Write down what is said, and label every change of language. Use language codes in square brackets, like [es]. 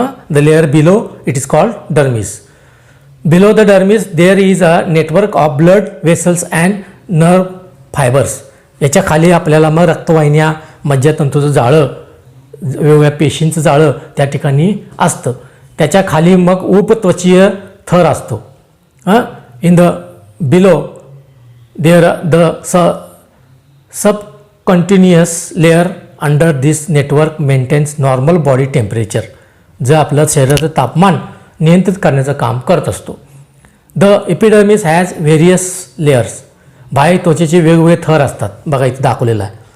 [en] The layer below it is called dermis. Below the dermis there is a network of blood vessels and nerve fibres. [mr] याच्या खाली आपल्याला मग रक्तवाहिन्या, मज्जातंतूचं जाळं, वेगवेगळ्या पेशींचं जाळं त्या ठिकाणी असतं. त्याच्या खाली मग उपत्वचीय थर असतो. [en] In the below there the subcutaneous layer under this network maintains normal body temperature. [mr] जे आपलं शरीराचं तापमान नियंत्रित करण्याचं काम करत असतो. [en] The epidermis has various layers. [mr] बाह्य त्वचेचे वेगवेगळे थर असतात. बघा इथे दाखवलेला आहे.